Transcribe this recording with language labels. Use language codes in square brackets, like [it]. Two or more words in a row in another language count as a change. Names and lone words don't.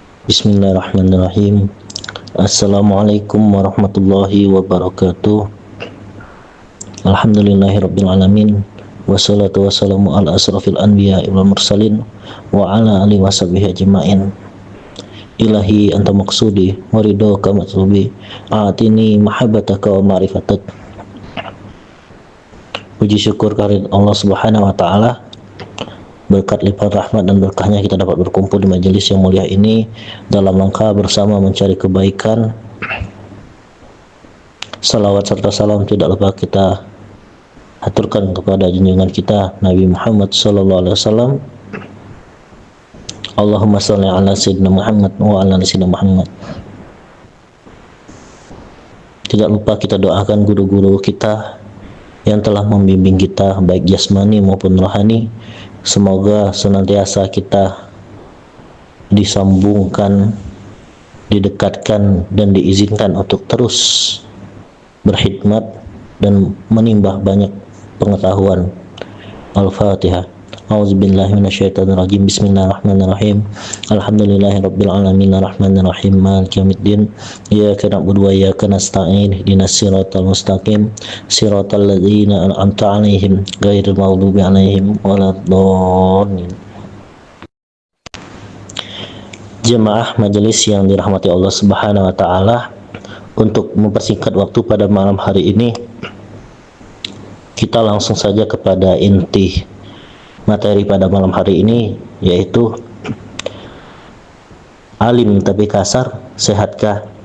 [ar] بسم الله الرحمن الرحيم. السلام عليكم ورحمة الله وبركاته. الحمد لله رب العالمين. والصلاة والسلام على أشرف الأنبياء والمرسلين وعلى آله وصحبه أجمعين. إلهي أنت مقصودي ورضاك مطلوبي. أعطني محبتك ومعرفتك. [id] Puji syukur kehadirat Allah [ar] سبحانه وتعالى. [id] Berkat lipat rahmat dan berkahnya kita dapat berkumpul di majelis yang mulia ini dalam rangka bersama mencari kebaikan. Salawat serta salam tidak lupa kita aturkan kepada junjungan kita Nabi Muhammad [ar] صلى الله عليه وسلم. اللهم صل على سيدنا محمد وعلى آل سيدنا محمد. [id] Tidak lupa kita doakan guru-guru kita yang telah membimbing kita baik jasmani maupun rohani. Semoga senantiasa kita disambungkan, didekatkan dan diizinkan untuk terus berkhidmat dan menimba banyak pengetahuan. [ar] Al-Fatihah. أعوذ بالله من الشيطان الرجيم. بسم الله الرحمن الرحيم. الحمد لله رب العالمين الرحمن الرحيم مالك يوم الدين. إياك نعبد وإياك نستعين. اهدنا الصراط المستقيم. صراط الذين أنعمت عليهم غير المغضوب عليهم ولا الضالين. [id] Jemaah majelis yang dirahmati Allah [ar] سبحانه وتعالى, [id] untuk mempersingkat waktu pada malam hari ini, kita langsung saja kepada inti materi pada malam hari ini, yaitu alim tapi kasar, sehatkah?